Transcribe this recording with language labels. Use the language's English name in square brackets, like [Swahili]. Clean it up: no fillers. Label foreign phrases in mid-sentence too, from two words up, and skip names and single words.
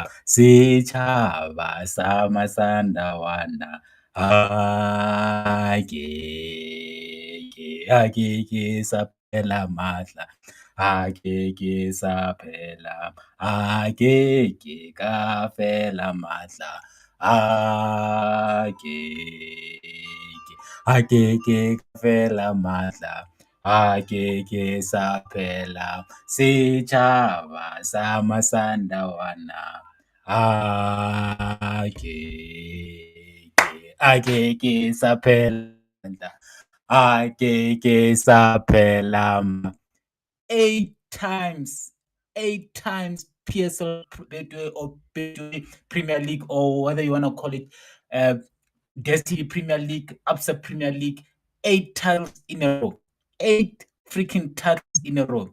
[Southern Sotho] Setjhaba sa Masandawana, ha ke sa phela matla, ha ke sa phela, ha ke ka fela matla, ha ke ka fela matla, ha ke sa phela. Setjhaba sa Masandawana, ha ke sa phela matla, ha ke sa phela. [English] 8 times PSL or Premier League, or whether you want to call it Destiny Premier League, Upset Premier League, 8 titles in a row. 8 freaking titles in a row.